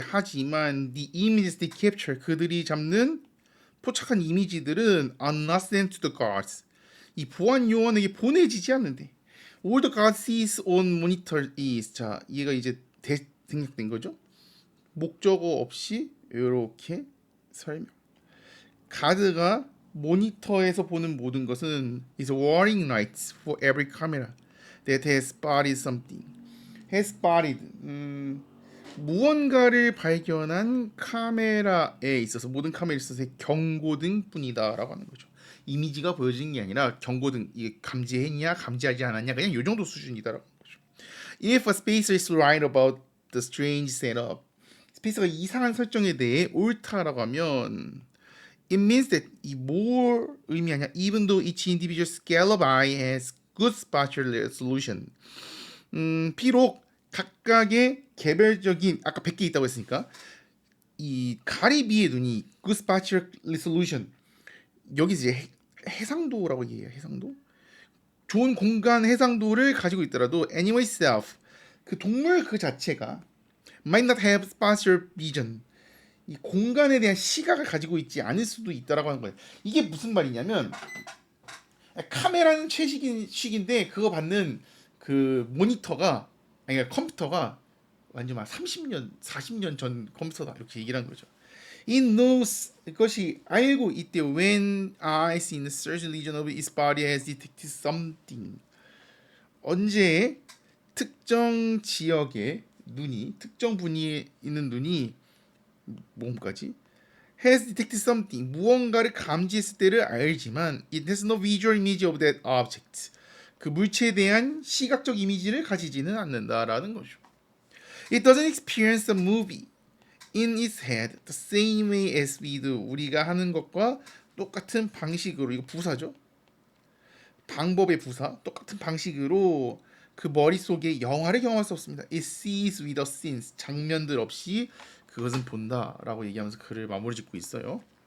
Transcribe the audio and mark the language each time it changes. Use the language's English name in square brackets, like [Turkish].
[Korean] 하지만 [English] the images they capture, [Korean] 그들이 잡는 포착한 이미지들은 [English] are not sent to the guards. [Korean] 이 보안 요원에게 보내지지 않는데. [English] All the guard sees on monitor is, [Korean] 자, 얘가 이제 생략된 거죠. 목적어 없이 이렇게 설명. 가드가 모니터에서 보는 모든 것은 [English] is warning lights for every camera that has spotted something. has spotted. [Korean] 무언가를 발견한 카메라에 있어서, 모든 카메라에 있어서 경고등뿐이다라고 하는 거죠. 이미지가 보여지는 게 아니라 경고등, 이게 감지했냐 감지하지 않았냐 그냥 이 정도 수준이다라고 하는 거죠. [English] If a spacer is right about the strange setup, [Korean] 스페이스가 이상한 설정에 대해 옳다라고 하면 [English] it means that [Korean] 이 뭘 의미하냐, [English] even though each individual scale of eye has good spatial resolution. [Korean] 비록 각각의 개별적인, 아까 100개 있다고 했으니까 이 가리비의 눈이 [English] good spatial resolution, [Korean] 여기 이제 해상도라고 얘기해요. 해상도, 좋은 공간 해상도를 가지고 있더라도 [English] animal itself, [Korean] 그 동물 그 자체가 [English] might not have spatial vision, [Korean] 이 공간에 대한 시각을 가지고 있지 않을 수도 있다라고 하는 거예요. 이게 무슨 말이냐면 카메라는 최신식인데 그거 받는 그 모니터가, 아니 컴퓨터가 완전 막 30년, 40년 전 컴퓨터다, 이렇게 얘기를 한 거죠. [English] It knows, [Korean] 그것이 알고 있대. [English] When eyes in a certain region of its body has detected something. [Korean] 언제 특정 지역의 눈이, 특정 분위에 있는 눈이 뭔가지? [English] has detected something, [Korean] 무언가를 감지했을 때를 알지만 [English] it has no visual image of that object. [Korean] 그 물체에 대한 시각적 이미지를 가지지는 않는다라는 거죠. [English] It doesn't experience a movie in its head the same way as we do. [Korean] 우리가 하는 것과 똑같은 방식으로, 이거 부사죠. 방법의 부사, 똑같은 방식으로 그 머릿속에 영화를 경험할 수 없습니다. [English] It sees without scenes. [Korean] 장면들 없이 그것은 본다라고 얘기하면서 글을 마무리 짓고 있어요.